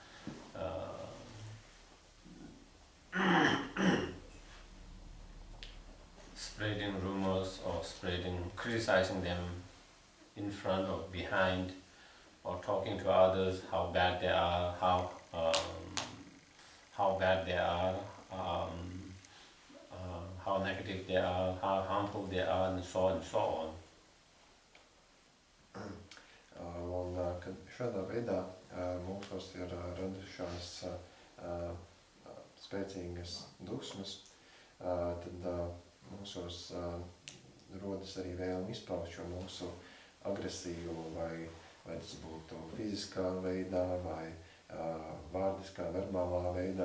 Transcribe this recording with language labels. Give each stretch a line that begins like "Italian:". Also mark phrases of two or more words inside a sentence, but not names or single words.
English: Spreading rumors or criticizing them in front or behind, or talking to others how bad they are, how bad they are, how negative they are, how harmful they are, and so on and so on.
Latvian: Un, kad šādā veidā mūsos ir radušās spēcīgas dusmas, tad mūsos rodas arī vēlme izpaust šo mūsu agresīvu, vai tas būtu fiziskā veidā, vai vārdiskā, verbālā veidā.